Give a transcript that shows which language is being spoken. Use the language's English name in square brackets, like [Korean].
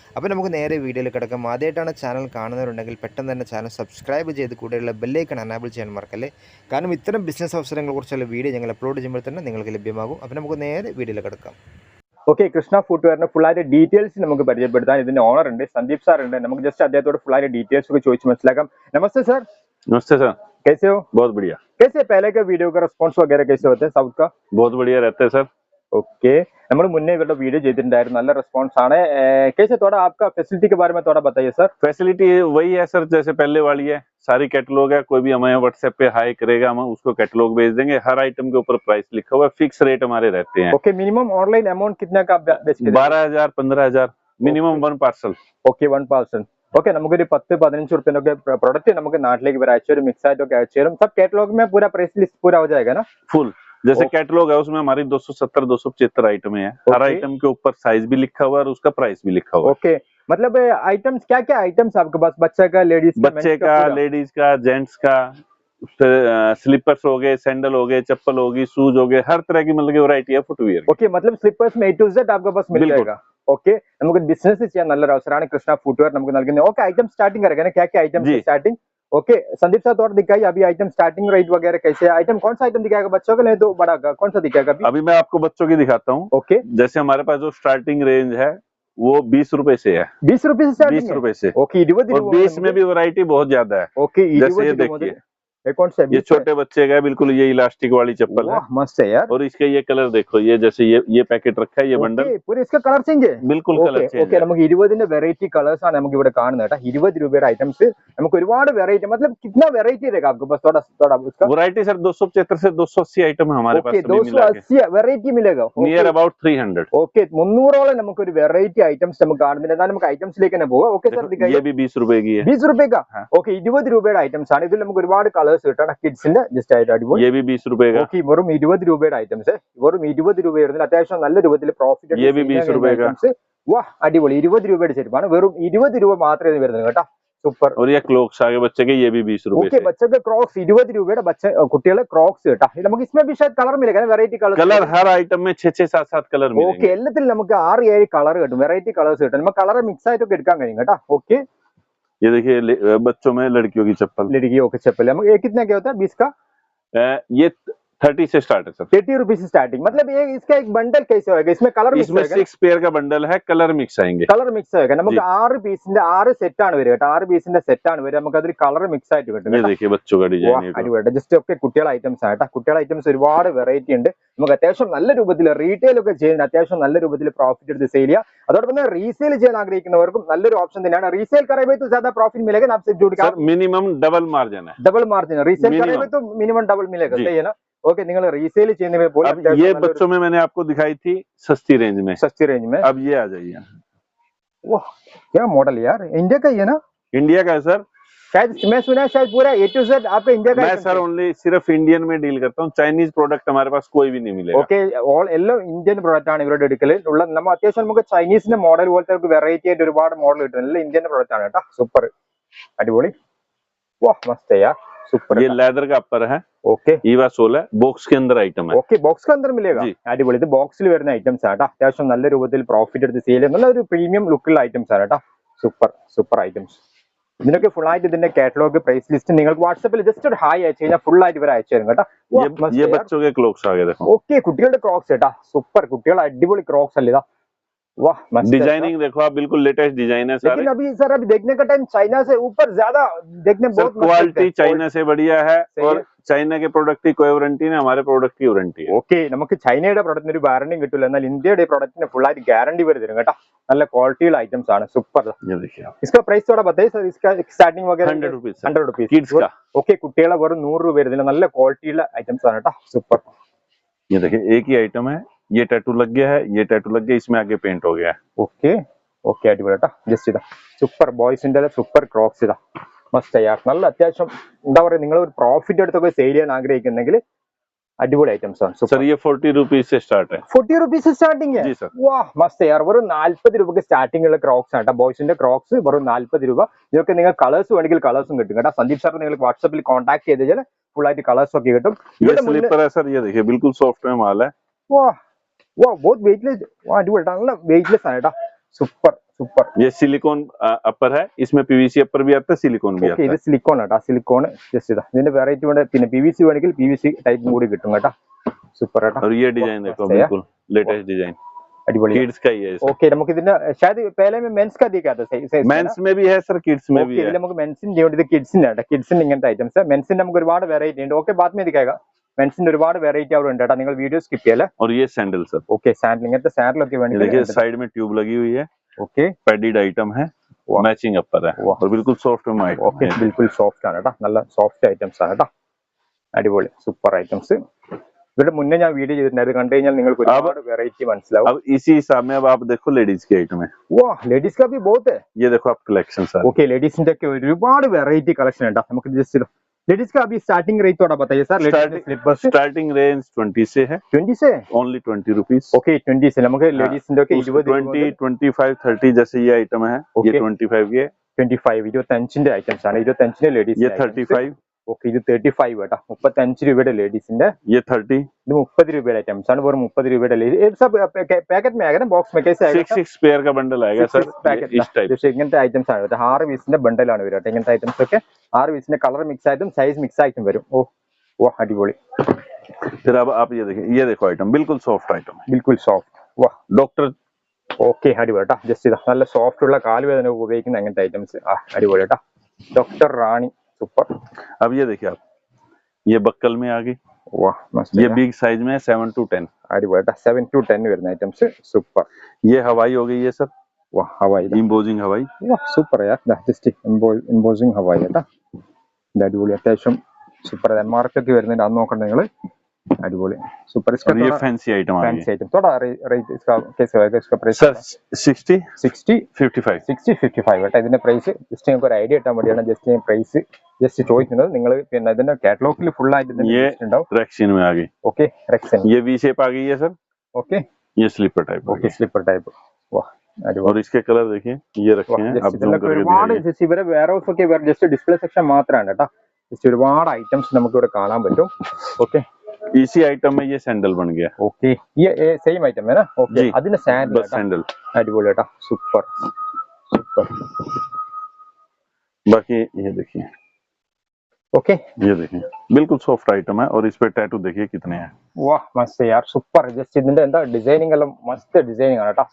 [Malayalam] അപ്പോൾ നമുക്ക് നേരെ വീഡിയോയിൽ കിടക്കാം. ആദ്യമായിട്ടാണ് ചാനൽ കാണുന്നവരുണ്ടെങ്കിൽ പെട്ടെന്ന് തന്നെ ചാനൽ സബ്സ്ക്രൈബ് ചെയ്ത് കൂടെയുള്ള ബെല്ലൈക്കൺ എനാബിൾ ചെയ്യാൻ മറക്കല്ലേ. കാരണം ഇത്തരം ബിസിനസ് അവസരങ്ങളെക്കുറിച്ചുള്ള വീഡിയോ ഞങ്ങൾ അപ്ലോഡ് ചെയ്യുമ്പോൾ തന്നെ നിങ്ങൾക്ക് ലഭ്യമാകും. അപ്പോൾ നമുക്ക് നേരെ വീഡിയോയിൽ കിടക്കാം. ഓക്കെ കൃഷ്ണ ഫുട്വെയറിന്റെ ഫുള്ളായിട്ട് ഡീറ്റെയിൽസ് നമുക്ക് പരിചയപ്പെടുത്താൻ ഇതിന്റെ ഓണർ ഉണ്ട് സന്ദീപ് സാർ ഉണ്ട്. നമുക്ക് ജസ്റ്റ് അദ്ദേഹത്തോട് ഫുള്ളായിട്ട് ഡീറ്റെയിൽസ് ഒക്കെ ചോദിച്ച് മനസ്സിലാക്കാം. [Hindi] നമസ്ते सर नमस्ते सर कैसे हो बहुत बढ़िया कैसे पहले का वीडियो का रिस्पॉन्स वगैरह कैसे होते हैं साउथ का बहुत बढ़िया रहते हैं सर ओके [Malayalam] നമ്മൾ മുന്നേ ഇവരുടെ വീഡിയോ ചെയ്തിട്ടുണ്ടായിരുന്നു നല്ല റെസ്പോൺസ് ആണ് [Hindi] कैसे थोड़ा आपका फैसिलिटी के बारे में थोड़ा बताइए सर फैसिलिटी वही है सर जैसे पहले वाली है सारी कैटलॉग है कोई भी हमें व्हाट्सएप पे हाई करेगा हम उसको कैटलॉग भेज देंगे हर आइटम के ऊपर प्राइस लिखा हुआ है फिक्स रेट हमारे रहते हैं ओके मिनिमम ऑनलाइन अमाउंट कितना का बेचते हैं 12,000 15,000 minimum one parcel [Malayalam] okay 1 parcel okay നമുക്കൊരു 10-15 रुपये प्रोडक्ट നമുക്ക് നാട്ടിലേക്ക് വരെ അയച്ചു തരും മിക്സ് ആയിട്ടൊക്കെ അയച്ചു തരും [Hindi] सब कैटलॉग में पूरा प्राइस लिस्ट पूरा हो जाएगा ना फुल जैसे कैटलॉग है उसमें हमारी 270-275 आइटम है हर आइटम के ऊपर साइज भी लिखा हुआ है और उसका प्राइस भी लिखा हुआ है ओके मतलब आइटम्स क्या क्या आइटम्स आपके पास बच्चे का लेडीज का जेंट्स का स्लीपर्स हो गए सैंडल हो गए चप्पल होगी शूज हो गए हर तरह की मतलब वैरायटी है फुटवियर ओके मतलब स्लीपर्स में A to Z आपके पास मिल जाएगा [Malayalam] ഓക്കെ നമുക്ക് ബിസിനസ് ചെയ്യാൻ നല്ലൊരു അവസരമാണ് കൃഷ്ണ ഫുട്വെയർ നമുക്ക് നൽകുന്നത് ഓക്കെ ഐറ്റം [Hindi] स्टार्टिंग करेगा ना क्या क्या item starting okay Sandeep sir और दिखाइए अभी आइटम स्टार्टिंग रेट वगैरह कैसे है आइटम कौन सा आइटम दिखाएगा बच्चों का नहीं तो बड़ा का कौन सा दिखाएगा अभी मैं आपको बच्चों की दिखाता हूँ ओके जैसे हमारे पास जो स्टार्टिंग रेंज है वो 20 रुपए से है 20 रुपए से 20 रुपए से ओके 20 में भी वैरायटी बहुत ज्यादा है ओके जैसे ये देखिए ये कौन सा ये छोटे बच्चे का है बिल्कुल ये इलास्टिक वाली चप्पल है मस्त है यार और इसके ये कलर देखो ये जैसे ये पैकेट रखा है ये बंडल पूरे इसका कलर चेंज है बिल्कुल कलर चेंज [Malayalam] ഓക്കെ നമുക്ക് 20ന്റെ വെറൈറ്റി കളേഴ്സ് ആണ് നമുക്ക് ഇവിടെ കാണുന്നത് കേട്ടോ 20 രൂപയുടെ ഐറ്റംസ് നമുക്ക് ഒരുപാട് വെറൈറ്റി [Hindi] मतलब कितना वेराइटी रहेगा आपके पास थोड़ा उसका [Malayalam] वैरायटी सर 275 से 280 आइटम है हमारे पास 280 वेराइटी मिलेगा नियर अबाउट 300 ओके 300ഓളം നമുക്ക് ഒരു വെറൈറ്റി ഐറ്റംസ് നമുക്ക് കാണുന്നുണ്ട് എന്നാൽ നമുക്ക് ഐറ്റംസിലേക്ക് തന്നെ പോവാം ഓക്കെ സർ [Hindi] ये भी 20 रुपए की है 20 रुपए का ओके [Malayalam] 20 രൂപയുടെ ഐറ്റംസ് ആണ് ഇതിൽ നമുക്ക് ഒരുപാട് കളേഴ്സ് കിട്ടണം കിഡ്സിന്റെ ജസ്റ്റ് ആയിട്ട് അടിപൊളി [Hindi] ये भी 20 रुपए का [Malayalam] ഓക്കെ വെറും 20 രൂപയുടെ ഐറ്റംസ് വെറും 20 രൂപ വരുന്നത് അത്യാവശ്യം നല്ല രൂപത്തിൽ പ്രോഫിറ്റ് [Hindi] ये भी 20 रुपए का [Malayalam] വാ അടിപൊളി 20 രൂപയുടെ ചെരുപ്പാണ് വെറും 20 രൂപ മാത്രമേ വരുന്നത് കേട്ടോ സൂപ്പർ [Hindi] और ये क्लॉक्स आगे बच्चे के ये भी 20 रुपए ओके बच्चे के क्रॉक्स [Malayalam] 20 രൂപയുടെ ബच्चे കുട്ടികളെ ക്രോക്സ് കേട്ടോ നമുക്ക് [Hindi] इसमें भी शायद कलर मिलेगा वेराइटी कलर हर आइटम में 6-7 कलर मिलेंगे [Malayalam] ഓക്കെ എല്ലാത്തിലും നമുക്ക് 6-7 കളർ കിട്ടും വെറൈറ്റി കളേഴ്സ് കിട്ടും നമുക്ക് കളർ മിക്സ് ആയിട്ടൊക്കെ എടുക്കാൻ കഴിയും കേട്ടോ ഓക്കെ [Hindi] ये देखिए बच्चों में लड़कियों की चप्पल लड़कियों की चप्पल हम ये कितना क्या होता है 20 का ये 30 से स्टार्ट है सर 30 रुपीज से स्टार्टिंग मतलब ये इसका एक बंडल कैसे होगा इसमें कलर इसमें 6 पेयर का बंडल है कलर मिक्स आएंगे [Malayalam] കളർ മിക്സ് ആയേക്കാം നമുക്ക് 6 പീസിന്റെ 6 സെറ്റ് ആണ് വരിക കേട്ടോ 6 പീസിന്റെ സെറ്റ് ആണ് വരിക നമുക്ക് അതിൽ കളർ മിക്സ് ആയിട്ട് കിട്ടും [Hindi] ये देखिए बच्चों का डिजाइन [Malayalam] അടിപൊളി ജസ്റ്റ് ഒക്കെ കുട്ടികളുടെ ഐറ്റംസ് ആണ് കേട്ടോ കുട്ടികളുടെ ഐറ്റംസ് ഒരുപാട് വെറൈറ്റി ഉണ്ട് നമുക്ക് അത്യാവശ്യം നല്ല രൂപത്തിൽ റീറ്റെയിൽ ഒക്കെ ചെയ്യുന്ന അത്യാവശ്യം നല്ല രൂപത്തിൽ പ്രോഫിറ്റ് എടുത്ത് സെയിൽ ചെയ്യുക അതോടൊപ്പം തന്നെ റീസെയിൽ ചെയ്യാൻ ആഗ്രഹിക്കുന്നവർക്കും നല്ലൊരു ഓപ്ഷൻ തന്നെയാണ് റീസെയിൽ [Hindi] करेंगे तो ज्यादा प्रॉफिट मिलेगा ना आपसे जुड़ के मिनिमम डबल मार्जिन है डबल मार्जिन रीसेल करेंगे तो मिनिमम डबल मिलेगा सही है ना ओके [Malayalam] നിങ്ങൾ റീസെയിൽ ചെയ്യുന്നതിനെ പോലെ [Hindi] ये बच्चों में मैंने आपको दिखाई थी सस्ती रेंज में अब ये आ जाइए वाह क्या मॉडल यार इंडिया का ही है ना इंडिया का है सर शायद मैं सुना है शायद पूरा A to Z आपका इंडिया का मैं सर ओनली सिर्फ इंडियन में डील करता हूँ, चाइनीज प्रोडक्ट हमारे पास कोई भी नहीं मिलेगा. [Malayalam] ഓക്കെ ഓൾ എല്ലാം ഇന്ത്യൻ പ്രോഡക്റ്റ് ആണ് ഇവരുടെ എടുക്കല് ഉള്ള. നമ്മൾ അത്യാവശ്യം നമുക്ക് ചൈനീസിന്റെ മോഡൽ പോലത്തെ വെറൈറ്റി ആയിട്ട് ഒരുപാട് മോഡൽ കിട്ടും. എല്ലാം ഇന്ത്യൻ പ്രോഡക്റ്റ് ആണ് കേട്ടോ. സൂപ്പർ അടിപൊളി. [Hindi] വാ മസ്ത് യാർ [Malayalam] സൂപ്പർ. [Hindi] ये लेदर का अपर है, ഓക്കെ ईवा 16 बॉक्स के अंदर आइटम है. ഓക്കെ ബോക്സ് അന്തർ മിലേഗ. जी. [Malayalam] അടിപൊളി. ഇത് ബോക്സിൽ വരുന്ന ഐറ്റംസ് ആണ് കേട്ടോ. അത്യാവശ്യം നല്ല രൂപത്തിൽ പ്രോഫിറ്റ് എടുത്ത് സെയിൽ ചെയ്യുന്ന നല്ല ഒരു പ്രീമിയം ലുക്കുള്ള ഐറ്റംസ് ആണ് കേട്ടോ. Super super items. ഇതിനൊക്കെ ഫുൾ ആയിട്ട് ഇതിന്റെ കാറ്റലോഗ് പ്രൈസ് ലിസ്റ്റ് നിങ്ങൾക്ക് വാട്സാപ്പിൽ ജസ്റ്റ് ഒരു ഹായ് അയച്ചു കഴിഞ്ഞാൽ ഫുൾ ആയിട്ട് ഇവർ അയച്ചു തരും കേട്ടോ. [Hindi] ये बच्चों के क्लोक्स आ गए देखो. [Malayalam] ഓക്കെ കുട്ടികളുടെ ക്രോക്സ് കേട്ടാ. സൂപ്പർ കുട്ടികളുടെ അടിപൊളി ക്രോക്സ് അല്ലേ ഇതാ. [Hindi] वाह मस्त है। डिजाइनिंग देखो आप, बिल्कुल लेटेस्ट डिजाइन है सारे. लेकिन अभी सर अभी देखने का टाइम चाइना से ऊपर ज्यादा देखने सर बहुत मस्त क्वालिटी लगता है। चाइना से बढ़िया है सही और है। चाइना के प्रोडक्ट की कोई वारंटी नहीं, हमारे प्रोडक्ट की वारंटी है. [Malayalam] ഓക്കെ നമുക്ക് ചൈനയുടെ പ്രൊഡക്റ്റിന് ഒരു വാറണ്ടിയും കിട്ടില്ല, എന്നാൽ ഇന്ത്യയുടെ പ്രൊഡക്റ്റിന് ഫുൾ ആയിട്ട് ഗ്യാരണ്ടി വരെ തരും കേട്ടോ. നല്ല ക്വാളിറ്റിയുള്ള ഐറ്റംസ് ആണ്. സൂപ്പർ. [Hindi] ये देखिए आप, इसका प्राइस थोड़ा बताइए सर. इसका स्टार्टिंग वगैरह 100 रुपीज 100 रुपीज किड्स का. [Malayalam] ഓക്കെ കുട്ടികളെ വെറും 100 രൂപ വരുന്നില്ല. നല്ല ക്വാളിറ്റിയുള്ള ഐറ്റംസ് ആണ് കേട്ടോ. സൂപ്പർ. [Hindi] ये देखिए एक ही आइटम है, ये टैटू लग गया है, ये टैटू लग गया, इसमें आगे पेंट हो गया है. [Malayalam] ഓക്കെ ഓക്കെ അടിപൊളി കേട്ടോ. ജസ്റ്റ് ഇതാ സൂപ്പർ ബോയ്സിന്റെ സൂപ്പർ ക്രോക്സ് ഇതാ മസ്റ്റ് യാർ. നല്ല അത്യാവശ്യം എന്താ പറയുക, നിങ്ങൾ ഒരു പ്രോഫിറ്റ് എടുത്തൊക്കെ സെയിൽ ചെയ്യാൻ ആഗ്രഹിക്കുന്നെങ്കിൽ അടിപൊളി ഐറ്റംസ് ആണ്. [Hindi] सर ये 40 रुपीज से स्टार्ट है. [Malayalam] 40 रुपीस സ്റ്റാർട്ടിംഗ്. [Hindi] जी सर. വാ മസ്റ്റ് യാർ. [Malayalam] വെറും 40 രൂപക്ക് സ്റ്റാർട്ടിംഗ് ഉള്ള ക്രോക്സ് ആണ് കേട്ടോ. ബോയ്സിന്റെ ക്രോക്സ് വെറും 40 രൂപ. ഇതൊക്കെ നിങ്ങൾ കളേഴ്സ് വേണമെങ്കിൽ കളേഴ്സും കിട്ടും കേട്ടോ. സന്ദീപ് സാർ നിങ്ങൾക്ക് വാട്സാപ്പിൽ കോൺടാക്ട് ചെയ്ത് കഴിഞ്ഞാൽ ഫുൾ ആയിട്ട് കളേഴ്സ് ഒക്കെ കിട്ടും. [Hindi] ये स्लीपर है सर, ये देखिए बिल्कुल सॉफ्ट में माल है. വാ വാ बहुत വെയിറ്റ്ലെസ്. [Malayalam] വാ അടിപൊളി നല്ല വെയിറ്റ്ലെസ് ആണ് കേട്ടോ. Super super. [Hindi] ये सिलिकॉन अपर है, इसमें पीवीसी अपर भी आता है, सिलिकॉन भी ഓക്കെ आता [Malayalam] ഇത് [Hindi] है. [Malayalam] സിലിക്കോൺ കേട്ടോ. സിലിക്കോൺ ജസ്റ്റ് ഇതാ. ഇതിന്റെ വെറൈറ്റി വേണ്ട പിന്നെ PVC വേണമെങ്കിൽ PVC ടൈപ്പും കൂടി കിട്ടും കേട്ടോ. സൂപ്പർ കേട്ടോ. [Hindi] और ये डिजाइन देखो बिल्कुल लेटेस्ट डिजाइन, [Malayalam] അടിപൊളി. [Hindi] किड्स का ही है. ओके [Malayalam] നമുക്ക് ഇതിന്റെ [Hindi] शायद पहले में मेंस का दिखा था सही सही मेंस में भी है सर, किड्स में भी ഓക്കെ है. [Malayalam] ഇതിൽ നമുക്ക് മെൻസിന്റെ ഉണ്ട്, ഇത് കിഡ്സിന്റെ ആണ്. കിഡ്സിന്റെ ഇങ്ങനത്തെ ഐറ്റംസ്. മെൻസിന്റെ നമുക്ക് ഒരുപാട് വെറൈറ്റി ഉണ്ട്. ഓക്കെ [Hindi] ബാദ് में दिखाएगा. [Malayalam] മെൻസിന്റെ ഒരുപാട് വെറൈറ്റി അവിടെ ഉണ്ട് കേട്ടോ. നിങ്ങൾ വീഡിയോ സ്കിപ്പ് ചെയ്യല്ലേ. [Hindi] और ये सैंडल सर, [Malayalam] ഓക്കെ സാൻഡൽ ഇങ്ങനത്തെ സാൻഡലൊക്കെ [Hindi] ये [Malayalam] വേണമെങ്കിൽ [Hindi] देखिए साइड में ट्यूब लगी हुई है, ഓക്കെ पैडिड आइटम है, वाह। मैचिंग अपर है वाह। और बिल्कुल सॉफ्ट में आइटम ഓക്കെ है. [Malayalam] ബിൽക്കുൽ സോഫ്റ്റ് ആണ് കേട്ടോ. നല്ല സോഫ്റ്റ് ഐറ്റംസ് ആണ് കേട്ടോ. അടിപൊളി സൂപ്പർ ഐറ്റംസ്. ഇവിടെ മുന്നേ ഞാൻ വീഡിയോ ചെയ്തിട്ടുണ്ട്, അത് കണ്ടു കഴിഞ്ഞാൽ നിങ്ങൾക്ക് ഒരുപാട് വെറൈറ്റി മനസ്സിലാവും. [Hindi] अब इसी हिसाब में अब आप देखो लेडीज की आइटम है. വാ ലേഡീസ് का भी बहुत है. ये देखो आप कलेक्शन सर. ओके लेडीज के [Malayalam] ഒരുപാട് വെറൈറ്റി കളക്ഷൻ ഉണ്ട്. നമുക്ക് ജസ്റ്റ് [Hindi] लेडीज का अभी स्टार्टिंग रेट थोड़ा बताइए sir. Ladies slippers starting range 20 से है, 20 से ओनली 20 रुपीज. ओके 20 से [Malayalam] നമുക്ക് ലേഡീസിന്റെ ഒക്കെ 20 [Hindi] 20, 25, 30 जैसे ये आइटम है. Okay. ये 25 की है, [Malayalam] 25 25ന്റെ ഐറ്റംസ് ആണ്. 25ന്റെ ലേഡീസ്. [Hindi] ये 35, [Malayalam] ഓക്കെ ഇത് 35 കേട്ടോ. 35 രൂപയുടെ ലേഡീസിന്റെ. [Hindi] ये 30, [Malayalam] ഇത് 30 രൂപയുടെ ഐറ്റംസ് ആണ്. വെറും 30 രൂപയുടെ [Hindi] सब पैकेट में आएगा ना, बॉक्स में कैसे आएगा? 6 पेयर का बंडल आएगा सर. इस टाइप [Malayalam] പക്ഷേ ഇങ്ങനത്തെ ഐറ്റംസ് ആണ്. 6 പീസിന്റെ ബണ്ടലാണ് വരിക കേട്ടോ. ഇങ്ങനത്തെ ഐറ്റംസ് ഒക്കെ 6 പീസിന്റെ കളർ മിക്സ് ആയിട്ടും സൈസ് മിക്സ് ആയിട്ടും വരും. ഓ വാ അടിപൊളി. [Hindi] फिर अब आप ये देखो आइटम बिल्कुल सॉफ्ट आइटम है, [Malayalam] ബിൽക്കുൽ സോഫ്റ്റ്. വാ [Hindi] डॉक्टर. [Malayalam] ഓക്കെ അടിപൊളി കേട്ടോ. ജസ്റ്റ് ഇതാ നല്ല സോഫ്റ്റ് ഉള്ള കാലുവേദന ഉപയോഗിക്കുന്ന അങ്ങനത്തെ ഐറ്റംസ്. ആ അടിപൊളി കേട്ടോ. ഡോക്ടർ റാണി സൂപ്പർ. [Hindi] अब ये देखिए आप, ये बक्कल में आ गई, വാ മസ്ത്. ये बिग साइज में 7 to 10. [Malayalam] അടിപൊളി കേട്ടോ. 7 to 10 വരുന്ന ഐറ്റംസ്. സൂപ്പർ. [Hindi] ये हवाई हो गई है सर, [Malayalam] വാ ഹവായി. [Hindi] इम्पोजिंग हवाई. [Malayalam] വാ സൂപ്പർ യാർ. ജസ്റ്റ് ഇമ്പോസിങ് ഹവായി കേട്ടോ. ഇത് അടിപൊളി അത്യാവശ്യം സൂപ്പർ. മാർക്കറ്റ് വരുന്നതിന്റെ അത് നോക്കണ്ട നിങ്ങൾ. अड़िबोली सुपर. [Hindi] और ये फैंसी आइटम आ गई फैंसी आइटम थोड़ा रेट इसका कैसे होगा? इसका प्राइस सर 60 60 55 [Malayalam] 60 55 കേട്ടോ. ഇതിന്റെ പ്രൈസ് ജസ്റ്റ് നിങ്ങൾക്ക് ഒരു ഐഡിയ കിട്ടാൻ വേണ്ടിയാണ് ജസ്റ്റ് ഞാൻ പ്രൈസ് ജസ്റ്റ് ചോദിക്കുന്നത്. നിങ്ങൾ പിന്നെ ഇതിന്റെ കാറ്റലോഗിൽ ഫുൾ ആയിട്ട് ഇതിന്റെ [Hindi] ये [Malayalam] list ഉണ്ടാവും. [Hindi] रेक्सिन में आ गई. ओके रेक्सन. ये वी शेप आ गई है सर. ओके ये slipper type. Okay slipper type. वाह अड़िबोली. और इसके कलर देखिए ये रखे हैं, आप जूम करके [Malayalam] ഒരുപാട് [Hindi] दिखाइए. [Malayalam] ജസ്റ്റ് ഇവരെ വെയർ ഹൗസ് ഒക്കെ ജസ്റ്റ് ഡിസ്പ്ലേ സെക്ഷൻ മാത്രമാണ് കേട്ടോ. ജസ്റ്റ് ഒരുപാട് ഐറ്റംസ് നമുക്ക് ഇവിടെ കാണാൻ പറ്റും. ഓക്കെ [Hindi] इसी आइटम में ये सैंडल बन गया. ओके ये सेम आइटम है ना? ओके जी. [Malayalam] അതിന്റെ സാൻഡൽ [Hindi] बस सैंडल. [Malayalam] അടിപൊളി കേട്ടോ. Super super. [Hindi] बाकी ये देखिए, ओके ये देखिए बिल्कुल सॉफ्ट आइटम है और इस पे टैटू देखिए कितने हैं. वाह मस्त यार സൂപ്പർ. [Malayalam] ജസ്റ്റ് ഇതിന്റെ എന്താ ഡിസൈനിങ് എല്ലാം മस्त ഡിസൈനിങ് ആണ് കേട്ടോ.